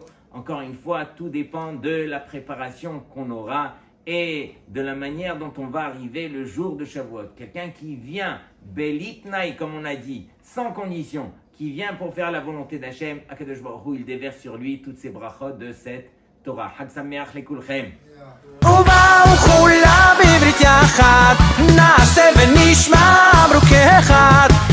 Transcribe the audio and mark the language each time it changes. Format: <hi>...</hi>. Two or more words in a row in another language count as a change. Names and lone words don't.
<fr>Encore une fois, tout dépend de la préparation qu'on aura et de la manière dont on va arriver le jour de Shavuot. Quelqu'un qui vient, belitnaï, comme on a dit, sans condition, qui vient pour faire la volonté d'Hachem,</fr> <he>הקדוש ברוך הוא,</he> <fr>il déverse sur lui toutes ces brachot de cette Torah.</fr> <he>חג שמח לכולכם. ובאו כולם בברית יחד, נעשה ונשמע אמרו כאחד.</he>